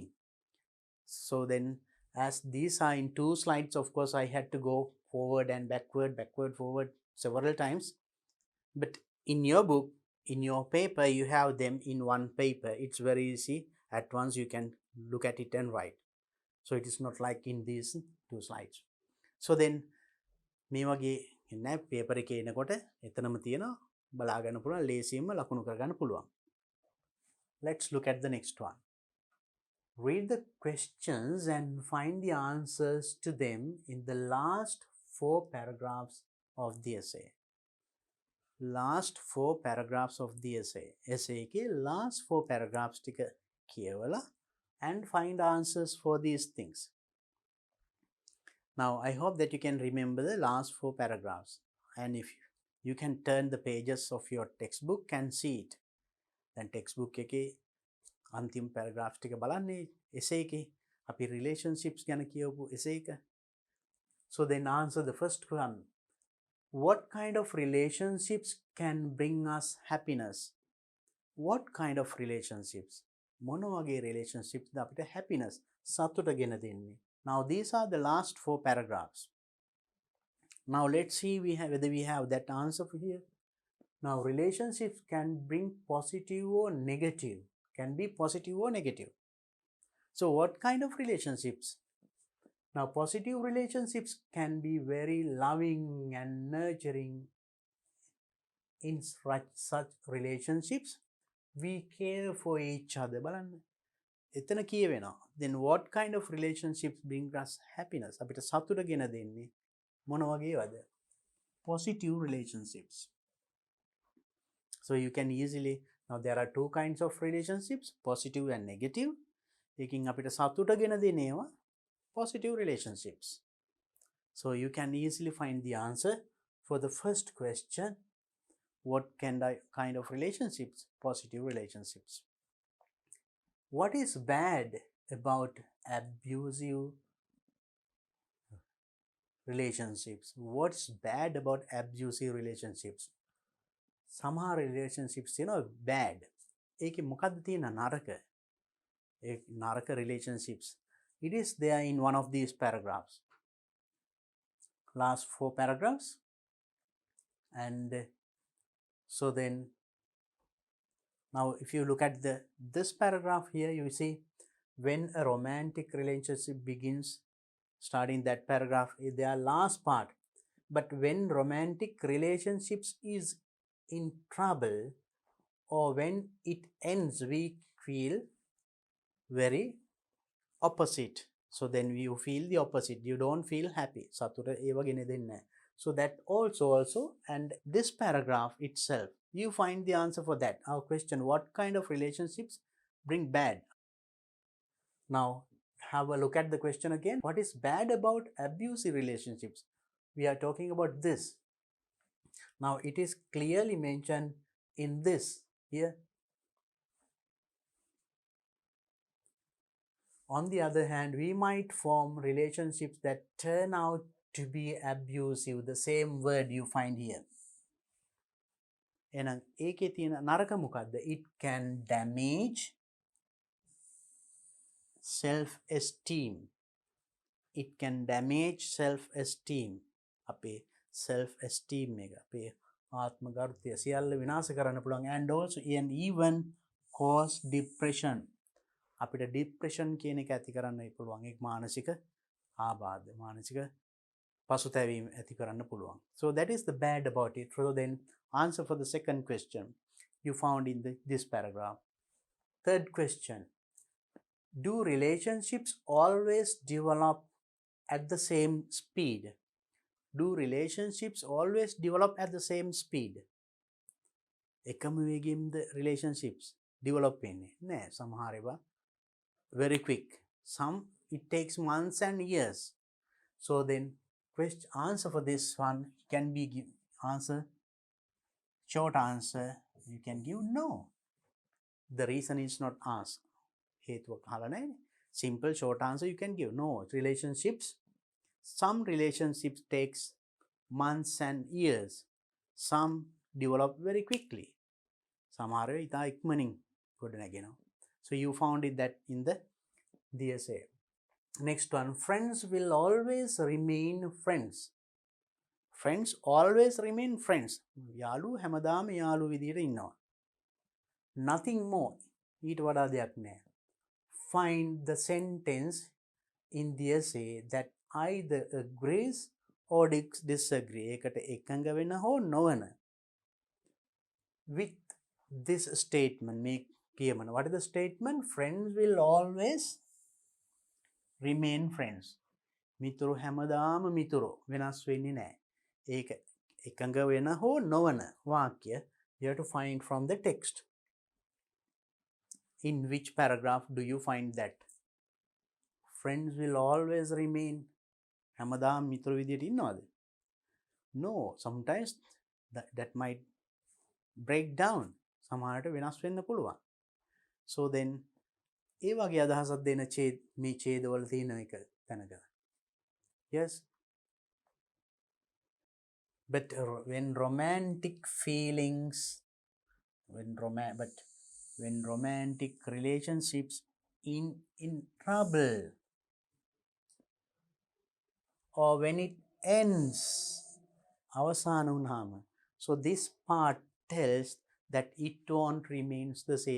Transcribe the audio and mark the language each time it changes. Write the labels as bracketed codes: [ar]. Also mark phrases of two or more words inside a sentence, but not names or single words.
[en] So then, as these are in 2 slides, of course I had to go forward and backward, forward several times. But in your book, in your paper, you have them in one paper. It's very easy. At once you can look at it and write. So it is not like in these 2 slides. So then [si] මේ වගේ එන්නේ පේපර් එකේ එනකොට එතනම තියෙනවා, බලා ගන්න පුළුවන්, ලේසියෙන්ම ලකුණු කර ගන්න පුළුවන්. [en] Let's look at the next one. Read the questions and find the answers to them in the last 4 paragraphs of the essay. Last 4 paragraphs of the essay. Essay ke last 4 paragraphs [si] ටික කියවලා [en] and find answers for these things. Now I hope that you can remember the last 4 paragraphs, and if you can turn the pages of your textbook and see it. Then textbook [si] එකේ අන්තිම paragraphs ටික බලන්නේ essay එකේ අපි relationships ගැන කියවපු essay එක. [en] So then answer the first one. What kind of relationships can bring us happiness? What kind of relationships? [si] මොන වගේ relationships ද අපිට happiness සතුට ගෙන දෙන්නේ? [en] Now these are the last 4 paragraphs. Now let's see whether we have that answer here. Now relationships can bring positive or negative. Can be positive or negative. So what kind of relationships? Now positive relationships can be very loving and nurturing. In such relationships, we care for each other. [si] එතන කියවෙනවා. [en] Then what kind of relationships bring us happiness? [si] අපිට සතුට ගෙන දෙන්නේ මොන වගේවද? [en] Positive relationships. So you can easily, now there are 2 kinds of relationships, positive and negative. [si] ඒකින් අපිට සතුට ගෙන දෙන ඒවා [en] positive relationships. So you can easily find the answer for the first question. What kind of relationships? Positive relationships. What is bad about abusive relationships? What's bad about abusive relationships? [si] සමහර relationships තියෙනවා bad. ඒකේ මොකද්ද තියෙන නරක? ඒ නරක relationships. [en] It is there in one of these paragraphs. Last 4 paragraphs. And so then now if you look at this paragraph here, you see when a romantic relationship begins, starting that paragraph is their last part. But when romantic relationships is in trouble or when it ends, we feel very opposite. So then you feel the opposite. You don't feel happy. [si] සතුට ඒව ගෙන දෙන්නේ නැහැ. [en] So that also and this paragraph itself, you find the answer for that. Our question, what kind of relationships bring bad? Now have a look at the question again. What is bad about abusive relationships? We are talking about this. Now it is clearly mentioned in this here. On the other hand, we might form relationships that turn out to be abusive. The same word you find here. [si] එහෙනම් ඒකේ තියෙන නරක මොකද්ද? [en] It can damage self-esteem. It can damage self-esteem. [si] අපේ self-esteem එක, අපේ ආත්මගරුත්වය සියල්ල විනාශ කරන්න පුළුවන්. [en] And also and even cause depression. [si] අපිට depression කියන එක ඇති කරන්න පුළුවන්. ඒක මානසික ආබාධ, මානසික පසුතැවීම ඇති කරන්න පුළුවන්. [en] So that is the bad about it. So then answer for the second question you found in this paragraph. Third question, do relationships always develop at the same speed? Do relationships always develop at the same speed? [si] එකම වේගයෙන්ද [en] relationships develop [si] වෙන්නේ? නෑ, සමහර ඒවා [en] very quick. Some it takes months and years. So then answer for this one can be answer, short answer you can give no. The reason is not asked. [si] හේතුවක් අහලා නැහැ. [en] Simple short answer you can give no. Relationships, some relationships takes months and years. Some develop very quickly. [si] සමහර ඒවා ඉතා ඉක්මනින් ගොඩනැගෙනවා. [en] So you found it that in the essay. Next one, friends will always remain friends. Friends always remain friends. [si] යාළුවෝ හැමදාම යාළුවෝ විදියට ඉන්නවා. [en] Nothing more. [si] ඊට වඩා දෙයක් නැහැ. [en] Find the sentence in the essay that either agrees or disagree. [si] ඒකට එකඟ වෙන හෝ නොවන. [en] With this statement, make කියමන. What is the statement? Friends will always remain friends. [si] මිතුරු හැමදාම මිතුරු වෙනස් වෙන්නේ නැහැ. ඒක එකඟ වෙන හෝ නොවන වාක්‍ය [en] you have to find from the text. In which paragraph do you find that? Friends will always remain. [si] හැමදාම මිතුරු විදියට ඉන්නවද? [en] No, sometimes that might break down. [si] සමහරට වෙනස් වෙන්න පුළුවන්. [en] So then [si] ඒ වගේ අදහසක් දෙන මේ ඡේදවල තියෙන එක තැනක. [en] Yes. But when romantic feelings, when romantic relationships in trouble or when it ends, [si] අවසාන වුණාම, [en] so this part tells that it won't remains the same.